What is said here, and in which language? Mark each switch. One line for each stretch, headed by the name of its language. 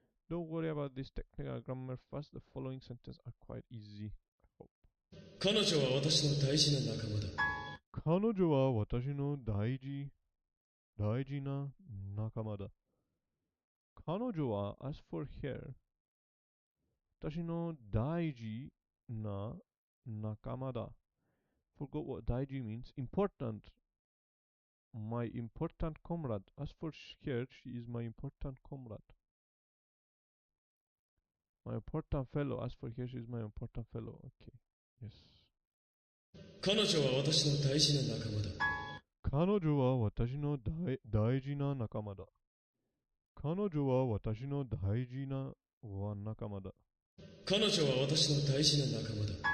English: Don't worry about this technical grammar first. The following sentences are quite easy, I hope.
Japanese: 彼女は私の大事な仲間だ。彼女は私の大事な仲間だ。彼女は
English: as for her
Japanese: 私の大事な仲間だ。
English: Forgot what 大事 means. Important. My important comrade. As for her, she is my important comrade. My important fellow. As for her, she is my important fellow. Okay. Yes.
Japanese: 彼女は私の大事な仲間だ。彼女は私の大事な仲間だ。彼女は私の大事な仲間だ。彼女は私の大事な仲間だ。